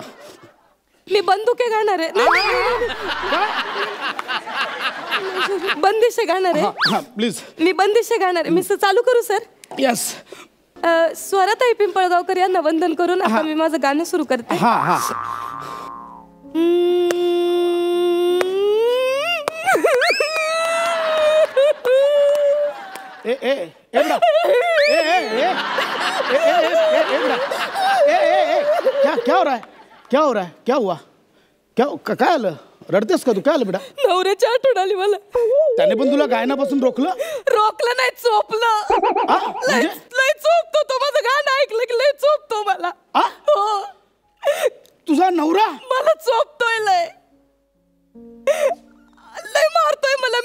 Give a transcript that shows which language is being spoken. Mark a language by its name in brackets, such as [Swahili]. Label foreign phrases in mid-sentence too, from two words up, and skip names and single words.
[Marathi] मी बंदुके गाणार आहे. बंदिशे गाणार आहे. [English] प्लीज. [Marathi] मी बंदिशे गाणार आहे. मी चालू करू सर? [English] यस. [Marathi] स्वराताई पिंपळगावकर यांना वंदन करून आता मी माझं गाणं सुरू करते. हा हा. [Hindi] ए ए ए बेटा, ए ए ए ए ए ए बेटा, ए ए ए क्या हो रहा है? क्या हो रहा है? क्या हुआ? [Marathi] काय आलं? रडतेस का तू? काय आलं बेटा? नवऱ्याची आठवण आली मला. त्याने पण तुला गायनापासून रोखलं? रोखलं नाही, चोपलं. लय चोपतो तो. माझं गाणं ऐकलं की लय चोपतो मला. हो. तुझा नवरा मला चोपतोय. लय मारतोय मला.